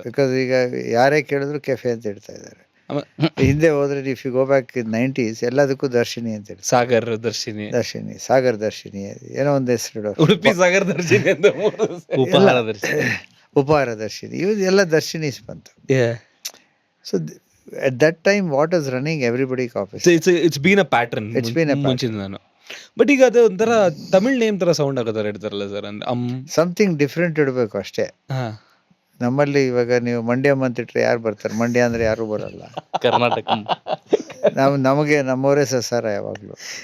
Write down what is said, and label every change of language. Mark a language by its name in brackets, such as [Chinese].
[Kannada] Because ಈಗ ಯಾರೇ ಕೇಳಿದ್ರು ಕೆಫೆ ಅಂತ ಹೇಳ್ತಾ ಇದ್ದಾರೆ. ಹಿಂದೆ ಹೋದ್ರೆ [English] if you go back in 90s [Kannada] ಎಲ್ಲದಕ್ಕೂ ದರ್ಶಿನಿ ಅಂತ ಹೇಳಿ, ಸಾಗರ್ ದರ್ಶಿನಿ, ಸಾಗರ್ ದರ್ಶಿನಿ, ಏನೋ ಒಂದು ಹೆಸರು, ಉಡುಪಿ ಸಾಗರ್ ದರ್ಶಿನಿ ಅಂತ, ಉಪಹಾರ ದರ್ಶಿನಿ, ಉಪಹಾರ ದರ್ಶಿನಿ, ಇವು ಎಲ್ಲ ದರ್ಶಿನೀಸ್ ಬಂತು. [English] So at that time what is running, everybody copies. It's been a pattern. It's been a pattern. [Kannada] ನಾನು ಬಟ್ ಈಗ ಅದು ಒಂಥರ ತಮಿಳ್ ನೇಮ್ ತರ ಸೌಂಡ್ ಆಗೋದಾರ ಇಡ್ತಾರಲ್ಲ ಸರ್, ಅಂದ್ರೆ [English] something different [Kannada] ಇಡಬೇಕು ಅಷ್ಟೇ. ನಮ್ಮಲ್ಲಿ ಇವಾಗ ನೀವು ಮಂಡ್ಯ ಅಂತಿಟ್ರೆ ಯಾರು ಬರ್ತಾರೆ? ಮಂಡ್ಯ ಅಂದರೆ ಯಾರೂ ಬರಲ್ಲ. ಕರ್ನಾಟಕ. ನಮಗೆ ನಮ್ಮವರೇ ಸಸಾರ ಯಾವಾಗಲೂ.